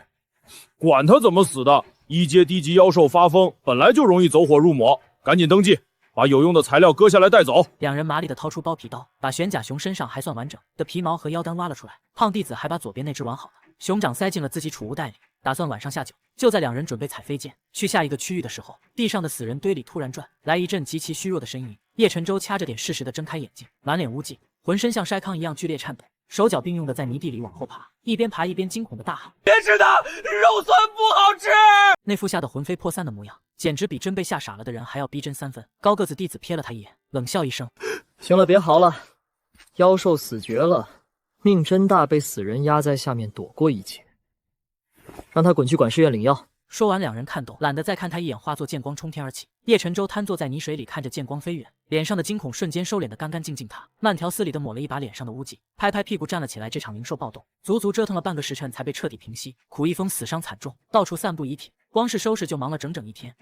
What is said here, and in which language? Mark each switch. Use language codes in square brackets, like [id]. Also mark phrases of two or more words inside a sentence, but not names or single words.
[zh] 管他怎麼死的，1階低級妖獸發瘋本來就容易走火入魔，趕緊登記，把有用的材料割下來帶走。兩人麻利地掏出包皮刀，把玄甲熊身上還算完整的皮毛和妖丹挖了出来。胖弟子還把左邊那只完好的熊掌塞進了自己儲物袋裡，打算晚上下酒。就在两人準備踩飞劍去下一個區域的時候，地上的死人堆裡突然轉來一陣極其虛弱的呻吟。葉晨舟掐着點適時地睜開眼睛，滿臉污跡，渾身像篩糠一樣劇烈顫抖，手腳並用的在泥地裡往後爬，一邊爬一邊驚恐地大喊： 別吃它，肉蒜不好吃！那副嚇得魂飛魄散的模樣，簡直比真被嚇傻了的人還要逼真3分。高個子弟子瞥了他一眼，冷笑一聲： 行了，別嚎了，妖獸死絕了，命真大，被死人壓在下面躲過一劫，讓他滾去管事院領藥。說完，兩人看懂，懶得再看他一眼，化作劍光衝天而起。葉晨舟癱坐在泥水裡，看着劍光飛遠，臉上的驚恐瞬間收斂得干干淨淨。他慢條斯理地抹了一把臉上的污跡，拍拍屁股站了起來。這場靈獸暴動足足折騰了半個時辰才被徹底平息。苦一峰死傷慘重，到處散布遺體，光是收拾就忙了整整一天。